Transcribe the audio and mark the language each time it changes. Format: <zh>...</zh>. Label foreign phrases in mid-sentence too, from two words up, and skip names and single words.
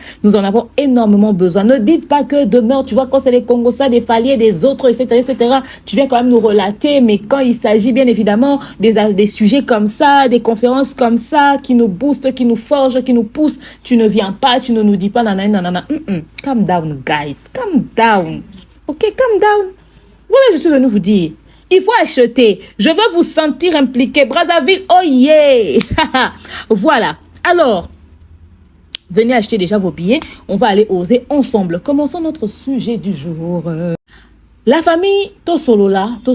<fr>Nous en avons énormément besoin. Ne dites pas que demain, tu vois, quand c'est les Congossas, des Faliers, des autres, etc., tu viens quand même nous relater. Mais quand il s'agit, bien évidemment, des sujets comme ça, des conférences comme ça, qui nous boostent, qui nous forgent, qui nous poussent, tu ne viens pas, tu ne nous dis pas nanana.</fr> <en>Calm down, guys. Calm down. Ok, calm down.</en> <fr>Voilà, je suis venue vous dire. Il faut acheter. Je veux vous sentir impliqué. Brazzaville,</fr> <en>oh yeah.</en> <fr>Voilà. Alors, venez acheter déjà vos billets. On va aller oser ensemble. Commençons notre sujet du jour. La famille Tosolola.</fr>